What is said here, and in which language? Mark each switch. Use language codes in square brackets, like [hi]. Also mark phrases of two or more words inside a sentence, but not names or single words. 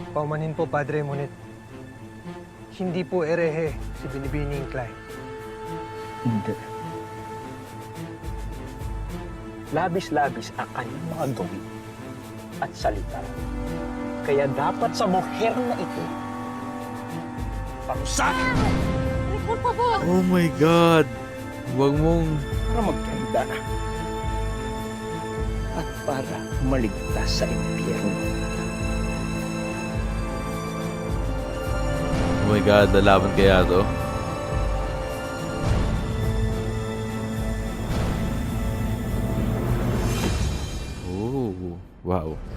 [tl] Paumanhin po, Padre, ngunit hindi po erehe si Binibining Clay. Hindi. Labis-labis ang kanyang mga gawin at salita. Kaya dapat sa muher na ito, parusahan! [es] Por favor! [en] Oh my God. [tl] Huwag mong... Para magkanda. At para maligtas sa impyerno. [en] Oh my God. [tl] Lalaban kaya to? [en] Oh. Wow.